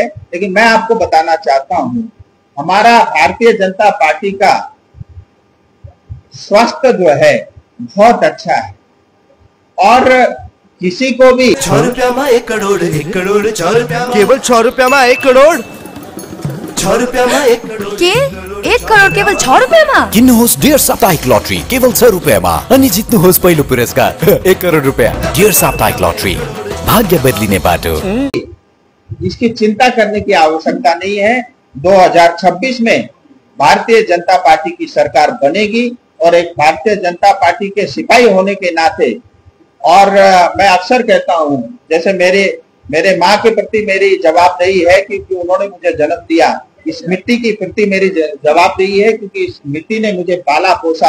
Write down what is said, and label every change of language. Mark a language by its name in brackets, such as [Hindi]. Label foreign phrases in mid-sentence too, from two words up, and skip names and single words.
[Hindi] लेकिन मैं आपको बताना चाहता हूं, हमारा भारतीय जनता पार्टी का स्वास्थ्य जो है बहुत अच्छा है और किसी को भी 6 रुपया में 1 करोड़ 1 करोड़ 6 रुपया केवल 6 रुपया में 1 करोड़ 6 रुपया में 1 करोड़ [Nepali] के 1 करोड़ केवल 6 रुपयामा? किन्नुहोस् डियर साप्ताहिक लटरी केवल 6 रुपयामा अनि जित्नुहोस् पहिलो पुरस्कार 1 करोड़ रुपया। डियर साप्ताहिक लटरी, भाग्य बदलिने बाटो। [Hindi] इसकी चिंता करने की आवश्यकता नहीं है। 2026 में भारतीय जनता पार्टी की सरकार बनेगी और एक भारतीय जनता पार्टी के सिपाही होने के नाते, और मैं अक्सर कहता हूं, जैसे मेरे माँ के प्रति मेरी जवाबदेही है क्योंकि उन्होंने मुझे जन्म दिया, इस मिट्टी की प्रति मेरी जवाबदेही है क्योंकि इस मिट्टी ने मुझे पाला पोसा।